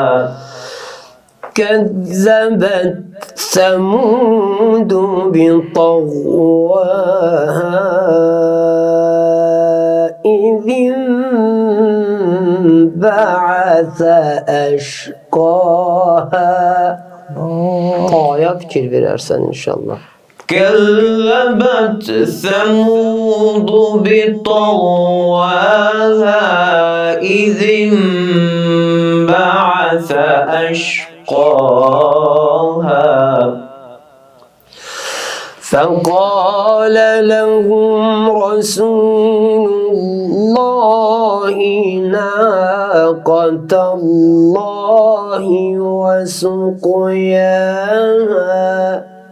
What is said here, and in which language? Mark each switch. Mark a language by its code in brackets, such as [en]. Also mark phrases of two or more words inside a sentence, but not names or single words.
[ar] كذبت ثمود بطغواها إذ انبعث أشقاها. [az] Aya fikir verersen inşallah. [ar] كذبت ثمود بطغواها إذ انبعث أشقاها فقال لهم رسول الله ناقة الله وسقياها.